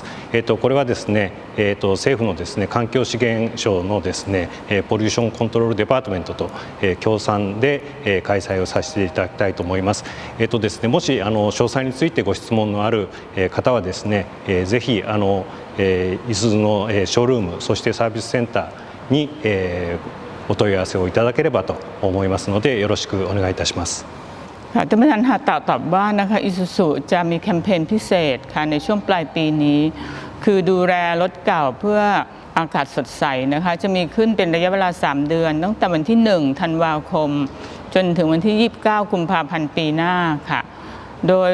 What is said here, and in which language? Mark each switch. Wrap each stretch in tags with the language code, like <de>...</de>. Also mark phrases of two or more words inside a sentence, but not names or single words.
<ja>これはですね、政府のですね環境資源省のですねポリューションコントロールデパートメントと協賛で開催をさせていただきたいと思います。ですね、もし詳細についてご質問のある方はですね、ぜひいすゞのショールームそしてサービスセンターにお問い合わせをいただければと思いますのでよろしくお願いいたします。</ja> <th>ค่ะท่านประธานหาตะตอบว่านะคะอิซูซุจะมีแคมเปญพิเศษค่ะในช่วงปลายปีนี้คือดูแลรถเก่าเพื่ออากาศสดใสนะคะจะมีขึ้นเป็นระยะเวลา3 เดือนตั้งแต่วันที่ 1 ธันวาคมจนถึงวันที่ 29 กุมภาพันธ์ปีหน้าค่ะโดย</th>